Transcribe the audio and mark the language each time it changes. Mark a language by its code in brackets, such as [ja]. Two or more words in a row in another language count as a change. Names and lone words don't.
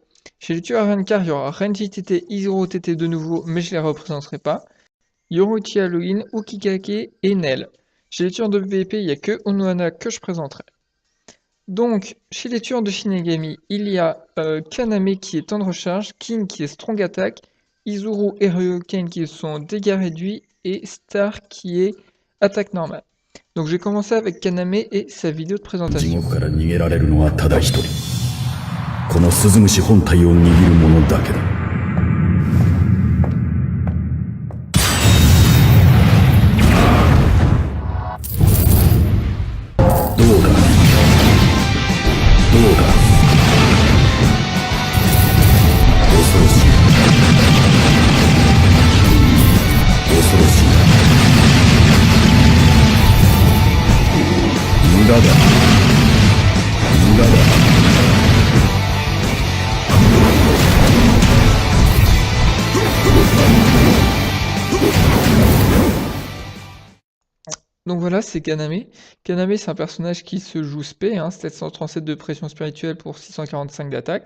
[fr] Chez les tueurs Rankar, il y aura Renji Tete, Izuru Tete de nouveau, mais je les représenterai pas. Yoruichi Halloween, Ukikake et Nel. Chez les tueurs de PvP, il n'y a que Onohana que je présenterai. Donc, chez les tueurs de Shinigami, il y a Kaname qui est temps de recharge, King qui est [en] strong attack, [fr] Izuru et Ryuken qui sont dégâts réduits, et Star qui est attaque normale. Donc je vais commencer avec Kaname et sa vidéo de [ja] 地 [fr] présentation. [ja] 獄から逃げられるのはただ一人。この鈴虫本体を握る者だけだ。どうだどうだ恐ろしい。恐ろしい。無駄だ。無駄だ。 [fr] Donc voilà, c'est Kaname. Kaname, c'est un personnage qui se joue spé, 737 de pression spirituelle pour 645 d'attaque.